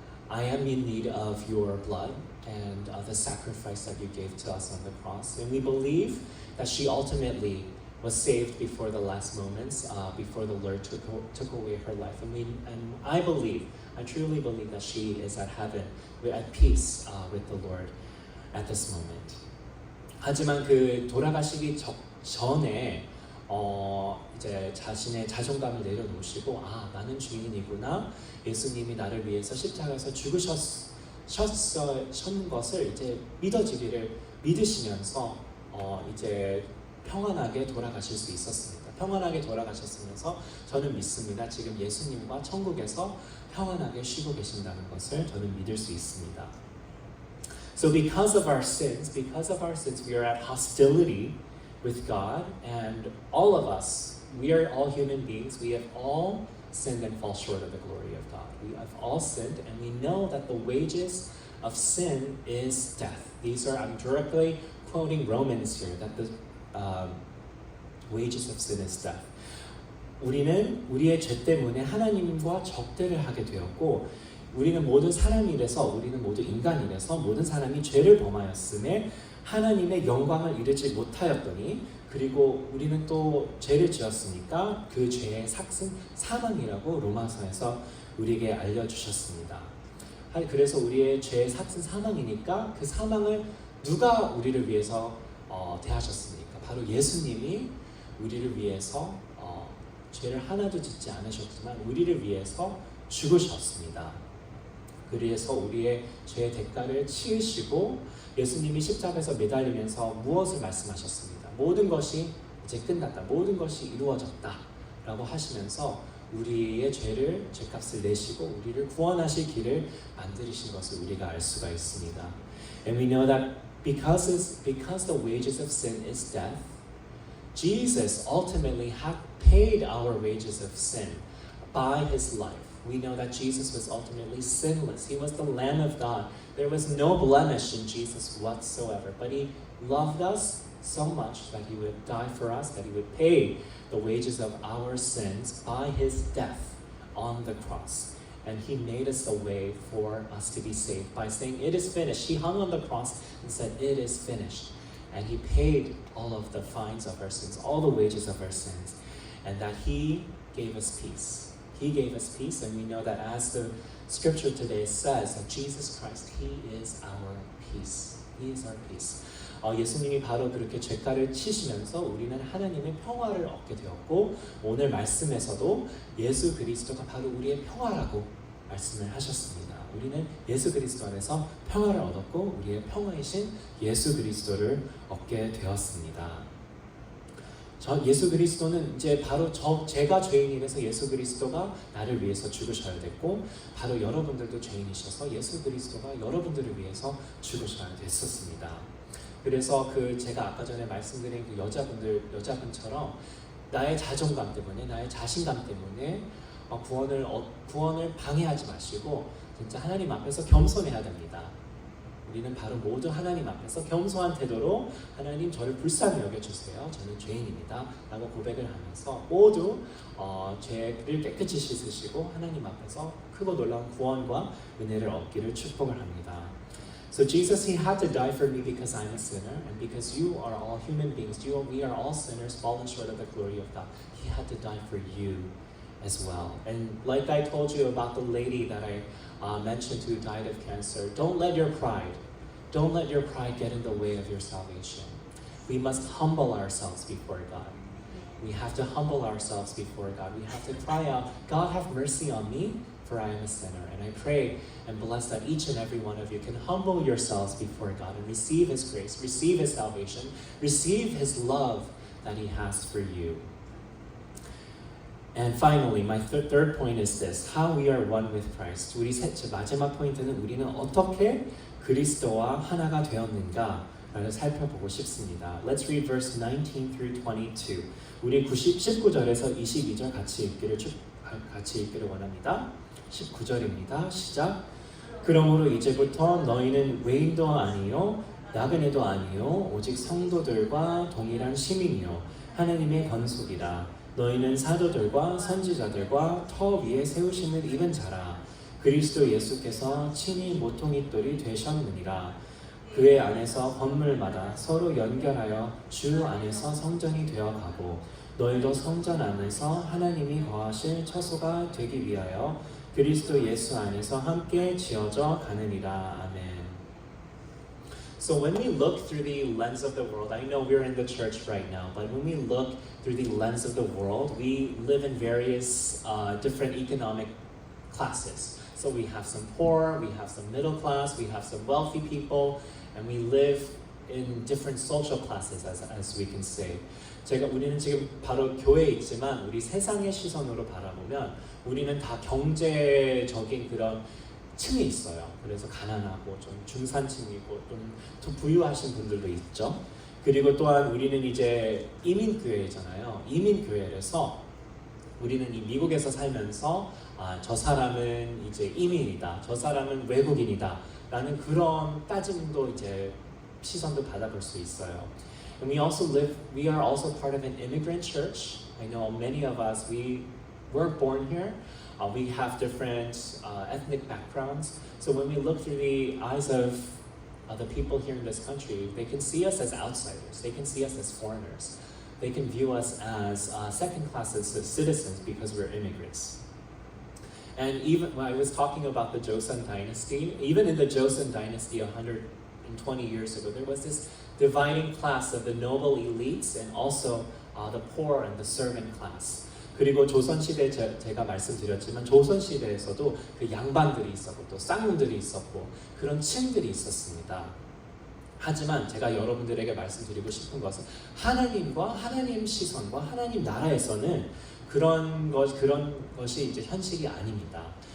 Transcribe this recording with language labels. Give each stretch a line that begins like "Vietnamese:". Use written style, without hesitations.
English: I am in need of your blood and the sacrifice that you gave to us on the cross. And we believe that she ultimately was saved before the last moments, before the Lord took away her life. And I truly believe that she is at heaven, at peace with the Lord at this moment.
Korean: 하지만 그 돌아가시기 전에 이제 자신의 자존감을 내려놓으시고 나는 주인이구나. 예수님이 나를 위해서 십자가에서 죽으셨는 것을 이제 믿으시면서 이제 평안하게 돌아가실 수 있었습니다. 평안하게 돌아가셨으면서 저는 믿습니다. 지금 예수님과 천국에서 평안하게 쉬고 계신다는 것을 저는 믿을 수 있습니다.
English: So because of our sins, we are at hostility with God, and all of us, we are all human beings, we have all sinned and fall short of the glory of God. We have all sinned, and we know that the wages of sin is death. I'm directly quoting Romans here, that the wages of sin is death.
Korean: 우리는 우리의 죄 때문에 하나님과 적대를 하게 되었고, 우리는 모든 사람이라서, 우리는 모두 인간이라서 모든 사람이 죄를 범하였음에 하나님의 영광을 이루지 못하였더니, 그리고 우리는 또 죄를 지었으니까 그 죄의 삭은 사망이라고 로마서에서 우리에게 알려주셨습니다. 그래서 우리의 죄의 삭은 사망이니까 그 사망을 누가 우리를 위해서 대하셨습니까? 바로 예수님이 우리를 위해서 죄를 하나도 짓지 않으셨지만 우리를 위해서 죽으셨습니다. 그래서 우리의 죄의 대가를 치으시고 예수님이 십자가에서 매달리면서 무엇을 말씀하셨습니다. 모든 것이 이제 끝났다. 모든 것이 이루어졌다. 라고 하시면서 우리의 죄값을 내시고 우리를 구원하실 길을 만드신 것을 우리가 알 수가 있습니다.
English: And we know that because the wages of sin is death, Jesus ultimately had paid our wages of sin by his life. We know that Jesus was ultimately sinless. He was the Lamb of God. There was no blemish in Jesus whatsoever. But he loved us so much that he would die for us, that he would pay the wages of our sins by his death on the cross. And he made us a way for us to be saved by saying, "It is finished." He hung on the cross and said, "It is finished." And he paid all of the fines of our sins, all the wages of our sins. And that he gave us peace. He gave us peace, and we know that as the scripture today says, that Jesus Christ, he is our peace. He is our peace.
Korean: 예수님이 바로 그렇게 죄가를 치시면서 우리는 하나님의 평화를 얻게 되었고, 오늘 말씀에서도 예수 그리스도가 바로 우리의 평화라고 말씀을 하셨습니다. 우리는 예수 그리스도 안에서 평화를 얻었고 우리의 평화이신 예수 그리스도를 얻게 되었습니다. 예수 그리스도는 이제 바로 제가 죄인이라서 예수 그리스도가 나를 위해서 죽으셔야 됐고, 바로 여러분들도 죄인이셔서 예수 그리스도가 여러분들을 위해서 죽으셔야 됐었습니다. 그래서 제가 아까 전에 말씀드린 그 여자분처럼 나의 자존감 때문에, 나의 자신감 때문에 구원을 방해하지 마시고 진짜 하나님 앞에서 겸손해야 됩니다. 우리는 바로 모두 하나님 앞에서 겸손한 태도로 하나님 저를 불쌍히 여겨주세요. 저는 죄인입니다. 라고 고백을 하면서 모두 죄를 깨끗이 씻으시고 하나님 앞에서 크고 놀라운 구원과 은혜를 얻기를 축복을 합니다.
English: So Jesus, he had to die for me because I'm a sinner, and because you are all human beings, we are all sinners fallen short of the glory of God. He had to die for you as well. And like I told you about the lady that I mentioned who died of cancer, don't let your pride get in the way of your salvation. We must humble ourselves before God. We have to humble ourselves before God. We have to cry out, God, have mercy on me, for I am a sinner. And I pray and bless that each and every one of you can humble yourselves before God and receive his grace, receive his salvation, receive his love that he has for you. And finally, my third point is this: how we are one with Christ.
Korean: 우리 마지막 포인트는 우리는 어떻게 그리스도와 하나가 되었는가를 살펴보고 싶습니다.
English: Let's read verse 19 through 22.
Korean: 우리 19절에서 22절 같이 읽기를 원합니다. 19절입니다. 시작. 그러므로 이제부터 너희는 외인도 아니요 나그네도 아니요 오직 성도들과 동일한 시민이요 하나님의 건속이라. 너희는 사도들과 선지자들과 터 위에 세우심을 입은 자라. 그리스도 예수께서 친히 모퉁이돌이 되셨느니라. 그의 안에서 건물마다 서로 연결하여 주 안에서 성전이 되어가고 너희도 성전 안에서 하나님이 거하실 처소가 되기 위하여 그리스도 예수 안에서 함께 지어져 가느니라. 아멘.
English: So when we look through the lens of the world, I know we're in the church right now, but when we look through the lens of the world, we live in various different economic classes. So we have some poor, we have some middle class, we have some wealthy people, and we live in different social classes, as we can say.
Korean: 우리는 지금 바로 교회에 있지만 우리 세상의 시선으로 바라보면 우리는 다 경제적인 그런 층이 있어요. 그래서 가난하고 좀 중산층이고 좀 부유하신 분들도 있죠. 그리고 또한 우리는 이제 이민교회잖아요. 이민교회라서 우리는 이 미국에서 살면서 저 사람은 이제 이민이다, 저 사람은 외국인이다 라는 그런 따짐도 이제 시선도 받아볼 수 있어요.
English: And we are also part of an immigrant church. I know many of us, we weren't born here. We have different ethnic backgrounds. So when we look through the eyes of the people here in this country, they can see us as outsiders. They can see us as foreigners. They can view us as second-class citizens because we're immigrants. And even when I was talking about the Joseon dynasty, even in the Joseon dynasty 120 years ago, there was this dividing class of the noble elites and also the poor and the servant class.
Korean: 그리고 조선시대 제가 말씀드렸지만 조선시대에서도 그 양반들이 있었고 또 쌍놈들이 있었고 그런 층들이 있었습니다. 하지만 제가 여러분들에게 말씀드리고 싶은 것은 하나님과 하나님 시선과 하나님 나라에서는 그런 것이 이제 현실이 아닙니다.